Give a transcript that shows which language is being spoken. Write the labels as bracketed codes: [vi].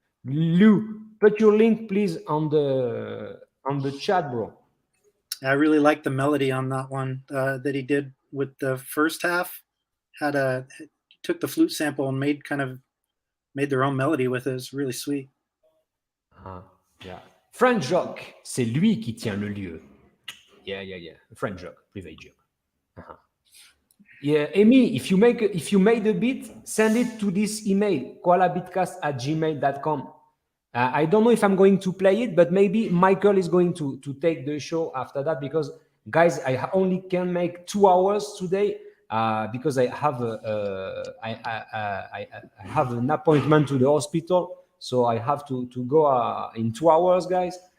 [en] Lou, put your link, please, on the chat, bro. I really like the melody on that one that he did with the first half. Took the flute sample and made their own melody with it. It's really sweet. Yeah. French joke, [fr] c'est lui qui tient le lieu. [en] Yeah. French joke, private joke. Yeah, Amy, if you made a beat, send it to this email, koalabeatcast@gmail.com. I don't know if I'm going to play it, but maybe Michael is going to take the show after that, because guys, I only can make 2 hours today because I have I have an appointment to the hospital, so I have to go in 2 hours, guys.